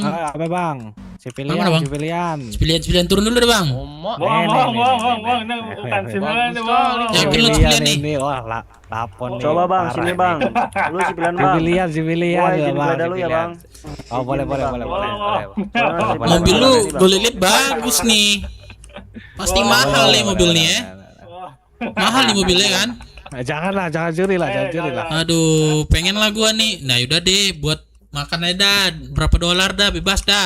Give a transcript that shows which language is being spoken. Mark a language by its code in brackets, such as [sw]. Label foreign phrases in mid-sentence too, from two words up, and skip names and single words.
[id] Apa bang? Civilian, Mana, Bang? Civilian turun dulu deh bang. Bang, ini bukan civilian nih bang. Yakin lu civilian nih? Ini wah lapon nih. Coba bang, sini bang. Lu civilian bang. Civilian Wah, ya izin bang. sepeda lu ya bang. Oh boleh. Mobil lu gue liat bagus nih. Pasti mahal nih mobil nih ya. Mahal nih mobilnya kan? Jangan curi lah. Aduh, pengen lah gua nih. Nah yaudah deh, buat makan aja dah. Berapa dolar dah, bebas dah.